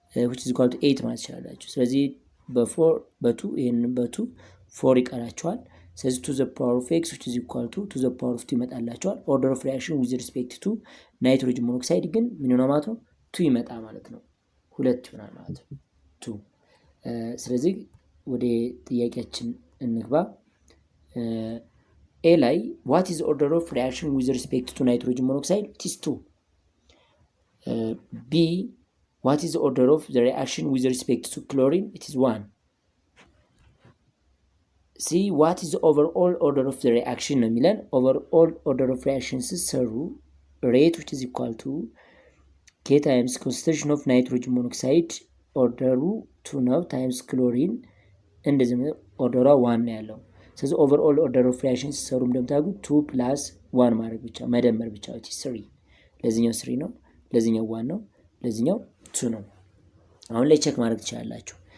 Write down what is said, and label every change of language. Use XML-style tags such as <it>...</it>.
<am>which is equal to 8 ማለት ትችላላችሁ። ስለዚህ በ4 በ2 ይሄንን በ2 4 ይቀራቸዋል። ስለዚህ to the power of x which is equal to the power of 2 ይመጣላቸዋል። order of reaction with respect to nitrogen monoxide ግን ምን ይሆናል ማለት ነው 2 ይመጣ ማለት ነው። 2 ይሆናል ማለት ነው 2። ስለዚህ ወደ ጥያቄያችን እንግባ።</am> <en>A ላይ what is order of reaction with respect to nitrogen monoxide? It is 2. B what is the order of the reaction with respect to chlorine? It is 1. C what is the overall order of the reaction</en> <am>ነው የሚለን። overall order of reaction ሲሰሩ rate which is equal to K times concentration of nitrogen monoxide ኦርደሩ 2 ነው times chlorine እንደዚህ ኦርደሯ 1 ነው ያለው። ስለዚህ overall order of reaction ሲሰሩ እንደምታውቁት 2 plus 1 ማድረግ ብቻ መደመር ብቻ which is 3። ለዚህኛው 3 ነው፣ ለዚህኛው 1 ነው፣ ለዚህኛው 2 ነው። አሁን ላይ ቼክ ማድረግ ትችላላችሁ።</am>